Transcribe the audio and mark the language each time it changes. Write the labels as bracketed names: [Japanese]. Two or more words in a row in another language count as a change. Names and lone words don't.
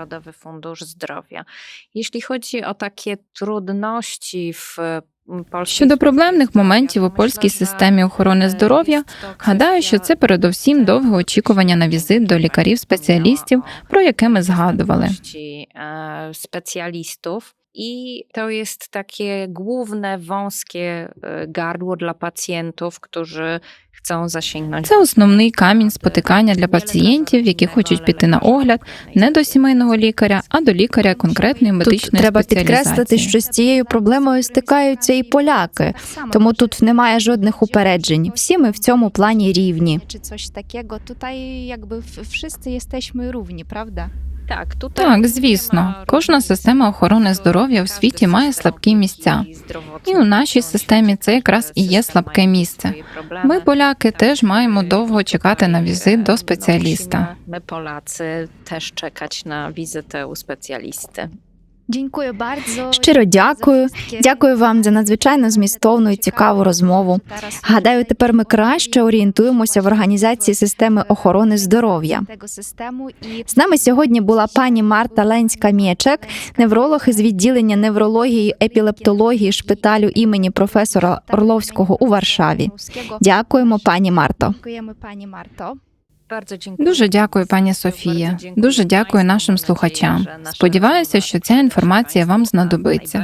[Ukrainian] Щодо проблемних моментів у польській системі охорони здоров'я, гадаю, що це передусім довге очікування на візит до лікарів-спеціалістів, про яке ми згадували. [Polish] I to jest takie główne, wąskie gardło dla pacjentów, którzy chcą zasięgnąć. [Ukrainian] Це основний камінь спотикання для пацієнтів, які хочуть піти на огляд не до сімейного лікаря, а до лікаря конкретної Тут медичної треба підкреслити, спеціалізації. що з цією проблемою стикаються і поляки, тому тут немає жодних упереджень. Всі ми в цьому плані рівні. [Polish] Чи coś takiego. Tutaj jakby wszyscy jesteśmy równi, prawda? [Ukrainian] Так, звісно, кожна система охорони здоров'я у світі має слабкі місця. І у нашій системі це якраз і є слабке місце. Ми, поляки, теж маємо довго чекати на візит до спеціаліста. [Polish] My Polacy też czekać na wizytę u specjalisty. [Ukrainian] Дякую bardzo. Щиро дякую. Дякую вам за надзвичайно змістовну і цікаву розмову. Гадаю, тепер ми краще орієнтуємося в організації системи охорони здоров'я. [Polish] Tego systemu i [Ukrainian] З нами сьогодні була пані Марта Ленська-Мєчек, невролог із відділення неврології і епілептології шпиталю імені професора Орловського у Варшаві. Дякуємо, пані Марто. Дякуємо, пані Марто. Дуже дякую, пані Софія. Дуже дякую нашим слухачам. Сподіваюся, що ця інформація вам знадобиться.